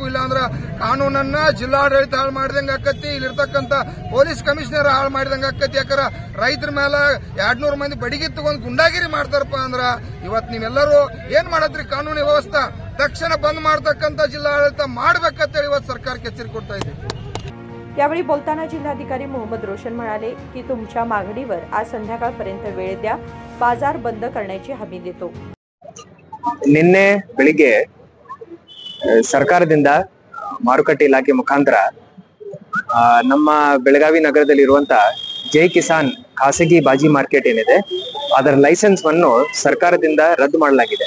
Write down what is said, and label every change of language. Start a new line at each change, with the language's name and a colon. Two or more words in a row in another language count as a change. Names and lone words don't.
Kannada: ಇಲ್ಲಾಂದ್ರ ಕಾನೂನನ್ನ ಜಿಲ್ಲಾಡಳಿತ ಹಾಳು ಮಾಡಿದಂಗ ಆಕತಿ, ಇಲ್ಲಿರ್ತಕ್ಕಂಥ ಪೊಲೀಸ್ ಕಮಿಷನರ್ ಹಾಳು ಮಾಡಿದಂಗ ಆಕತಿ. ಯಾಕಂದ್ರ ರೈತರ ಮೇಲೆ 200 ಮಂದಿ ಬಡಿಗೆ ತಗೊಂಡ್ ಗುಂಡಾಗಿರಿ ಮಾಡ್ತಾರಪ್ಪ ಅಂದ್ರ ಇವತ್ತು ನೀವೆಲ್ಲರೂ ಏನ್ ಮಾಡತ್ರಿ? ಕಾನೂನು ವ್ಯವಸ್ಥೆ
Marathi: तक्षण बंद
Kannada: ಮಾಡತಕ್ಕಂತ ಜಿಲ್ಲಾಡಳಿತ ಮಾಡಬೇಕಂತ ಇವತ್ತು ಸರ್ಕಾರಕ್ಕೆ ಎಚ್ಚರಿಕೆ ಕೊಡ್ತಾ ಇದೆ.
Marathi: यावेळी बोलताना जिल्हाधिकारी मोहम्मद रोशन म्हणाले की तुमच्या मागणीवर आज संध्याकाळपर्यंत वेळ द्या, बाजार बंद करण्याची हमी देतो.
Kannada: ನಿನ್ನೆ ಬೆಳಿಗ್ಗೆ ಸರ್ಕಾರದಿಂದ ಮಾರುಕಟ್ಟೆ ಇಲಾಖೆ ಮುಖಾಂತರ ನಮ್ಮ ಬೆಳಗಾವಿ ನಗರದಲ್ಲಿರುವಂತ ಜೈ ಕಿಸಾನ್ ಖಾಸಗಿ ಬಾಜಿ ಮಾರ್ಕೆಟ್ ಏನಿದೆ ಅದರ ಲೈಸೆನ್ಸ್ ಅನ್ನು ಸರ್ಕಾರದಿಂದ ರದ್ದು ಮಾಡಲಾಗಿದೆ.